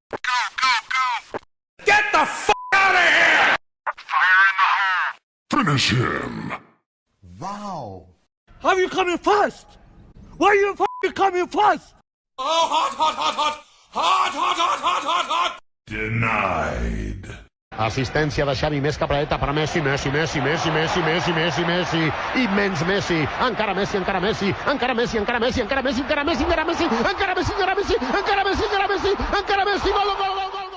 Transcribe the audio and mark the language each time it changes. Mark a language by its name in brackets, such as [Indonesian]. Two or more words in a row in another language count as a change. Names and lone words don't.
[English] Get the f out of here! Finish him! Wow. How you coming first? Why are you f***ing coming first? Oh, hot! Denied. [Catalan] Assistència de Xavi, més capradeta per Messi, immens Messi, encara Messi, encara Messi, gol, gol, gol!